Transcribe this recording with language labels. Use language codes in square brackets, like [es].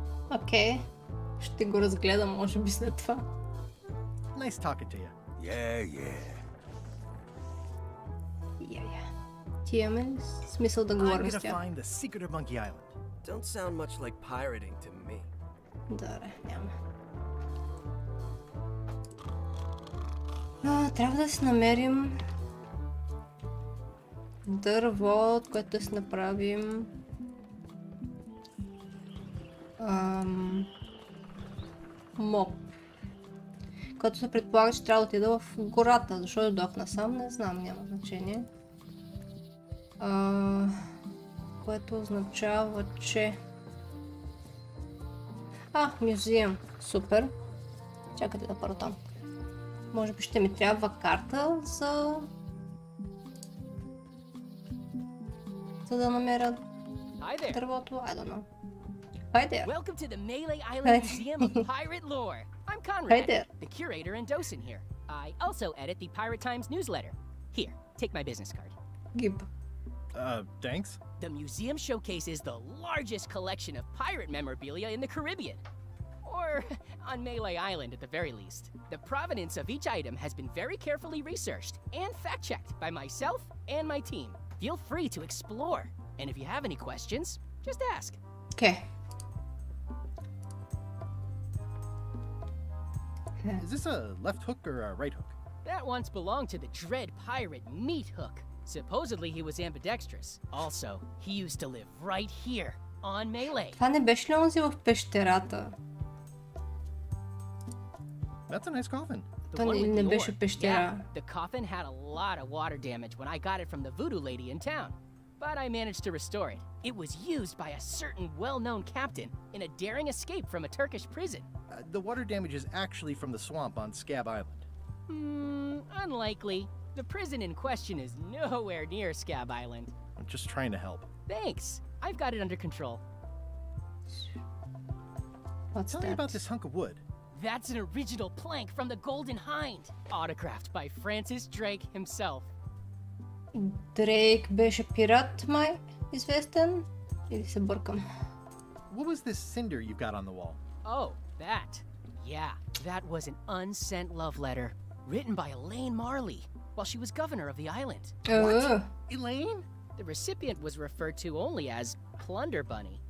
[bg] Окей. Ще го разгледам, може би след това. [en] Nice talking to you. Yeah. [bg] Ти имаме ли смисъл да говорим с тях? [en] Find the secret of Monkey Island. Don't sound much like pirating to me. [bg] Добре, няма. Трябва да си намерим дърво, от което да си направим моп. Който се предполага, че трябва да отида в гората. Защо дойдох насам, не знам, няма значение. Което означава, че... мюзеум. Супер. Чакайте да първо там. Може би ще ми трябва карта за да намеря дървото. [en] I don't know. Hi there. Welcome to the Melee Island Museum of Pirate Lore. I'm Conrad, the curator and docent here. I also edit the Pirate Times newsletter. Here, take my business card. Gib. Thanks. The museum showcases the largest collection of pirate memorabilia in the Caribbean. Or on Melee Island at the very least. The provenance of each item has been very carefully researched and fact-checked by myself and my team. Feel free to explore. And if you have any questions, just ask. Okay. Is this a left hook or a right hook? That once belonged to the dread pirate Meat Hook. Supposedly he was ambidextrous. Also, he used to live right here on Melee. [bg] Това не беше ли онзи в пещерата? [en] That's a nice coffin. The one with [bg] не [en] the [bg] беше [en] ore. [bg] пещера. [en] Yeah, the coffin had a lot of water damage when I got it from the voodoo lady in town. But I managed to restore it. It was used by a certain well-known captain in a daring escape from a Turkish prison. The water damage is actually from the swamp on Scab Island. Unlikely. The prison in question is nowhere near Scab Island. I'm just trying to help. Thanks. I've got it under control. What's Tell me about this hunk of wood. That's an original plank from the Golden Hind, autographed by Francis Drake himself. [bg] Дрейк беше пират, май известен? Или се бъркам? [en] What was this cinder you've got on the wall? Oh, that. Yeah, that was an unsent love letter written by Elaine Marley while she was governor of the island. What? Elaine? The recipient was referred to only as Plunder Bunny.